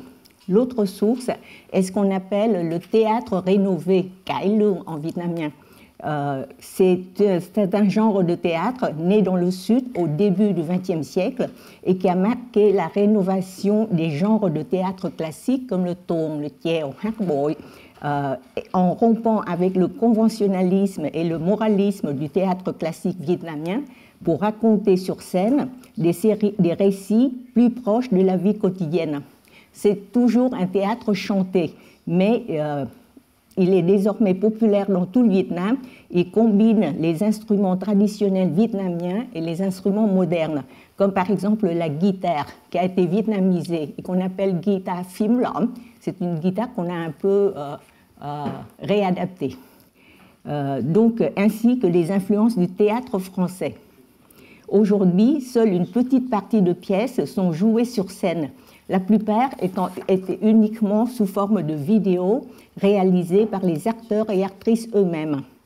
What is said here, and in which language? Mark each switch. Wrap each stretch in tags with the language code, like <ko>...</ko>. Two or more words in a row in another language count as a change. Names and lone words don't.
<fr>L'autre source est ce qu'on appelle le théâtre rénové,</fr> <vi>Cải Lương</vi> <fr>en vietnamien. C'est un genre de théâtre né dans le Sud au début du XXe siècle et qui a marqué la rénovation des genres de théâtre classiques comme le tuồng, le chèo,</fr> <vi>hát bội,</vi> <fr>en rompant avec le conventionnalisme et le moralisme du théâtre classique vietnamien pour raconter sur scène des récits plus proches de la vie quotidienne. C'est toujours un théâtre chanté, mais il est désormais populaire dans tout le Vietnam et combine les instruments traditionnels vietnamiens et les instruments modernes, comme par exemple la guitare qui a été vietnamisée et qu'on appelle guitare</fr> <vi>phím lõm.</vi> <fr>C'est une guitare qu'on a un peu réadaptée. Donc, ainsi que les influences du théâtre français. Aujourd'hui, seule une petite partie de pièces sont jouées sur scène, la plupart étaient uniquement sous forme de vidéos réalisées par les acteurs et actrices eux-mêmes.</fr>